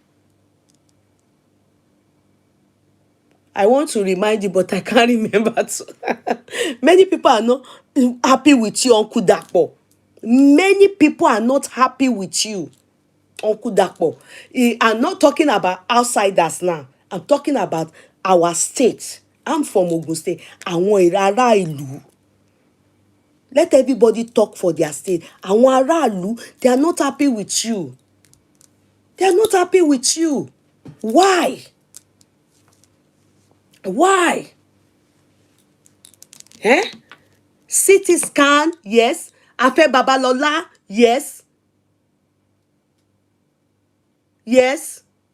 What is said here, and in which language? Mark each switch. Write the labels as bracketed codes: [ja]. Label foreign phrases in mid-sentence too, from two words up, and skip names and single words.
[en] I want to remind you, but I can't remember. Many people are not happy with you, Uncle Dapo. Many people are not happy with you, Uncle Dapo. I'm not talking about outsiders now. I'm talking about our state. I'm from Ogun State. [yo] Àwọn ará ìlú. [en] Let everybody talk for their state. [yo] Àwọn ará ìlú, [en] they are not happy with you. They are not happy with you. Why? Why? CT scan, yes. Afe Babalola, yes. Yes.